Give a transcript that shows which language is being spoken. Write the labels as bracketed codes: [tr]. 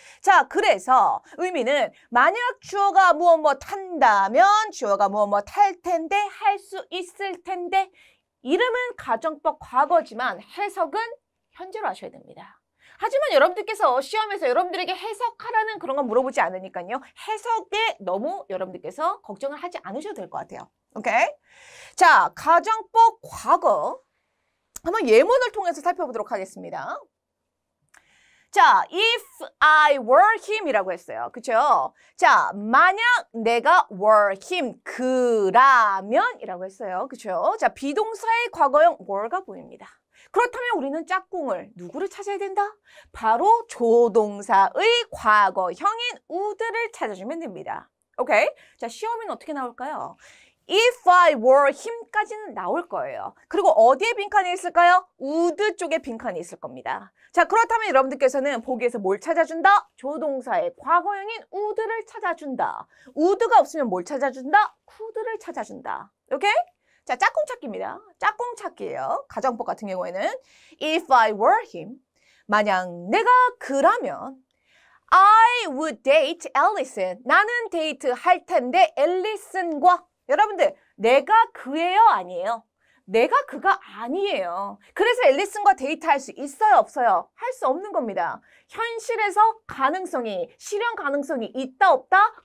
[ko] 자, 그래서 의미는 만약 주어가 무엇 한다면 주어가 무엇 할 텐데, 할 수 있을 텐데 이름은 가정법 과거지만 해석은 현재로 하셔야 됩니다. 하지만 여러분들께서 시험에서 여러분들에게 해석하라는 그런 건 물어보지 않으니까요. 해석에 너무 여러분들께서 걱정을 하지 않으셔도 될 것 같아요. 오케이? 자, 가정법 과거 한번 예문을 통해서 살펴보도록 하겠습니다. 자, [en] if I were him [ko] 이라고 했어요. 그쵸? 자, 만약 내가 were him, 그라면 이라고 했어요. 그쵸? 자, 비동사의 과거형 were가 보입니다. 그렇다면 우리는 짝꿍을 누구를 찾아야 된다? 바로 조동사의 과거형인 would를 찾아주면 됩니다. 오케이? 자, 시험에는 어떻게 나올까요? [en] If I were [ko] him까지는 나올 거예요. 그리고 어디에 빈칸이 있을까요? would 쪽에 빈칸이 있을 겁니다. 자, 그렇다면 여러분들께서는 보기에서 뭘 찾아준다? 조동사의 과거형인 would를 찾아준다. would가 없으면 뭘 찾아준다? could를 찾아준다. 오케이? 자, 짝꿍 찾기입니다. 짝꿍 찾기예요. 가정법 같은 경우에는 [en] If I were him, [ko] 만약 내가 그라면 [en] I would date Allison. [ko] 나는 데이트할 텐데 앨리슨과 여러분들, 내가 그예요? 아니에요? 내가 그가 아니에요. 그래서 앨리슨과 데이트할 수 있어요? 없어요? 할 수 없는 겁니다. 현실에서 가능성이, 실현 가능성이 있다 없다?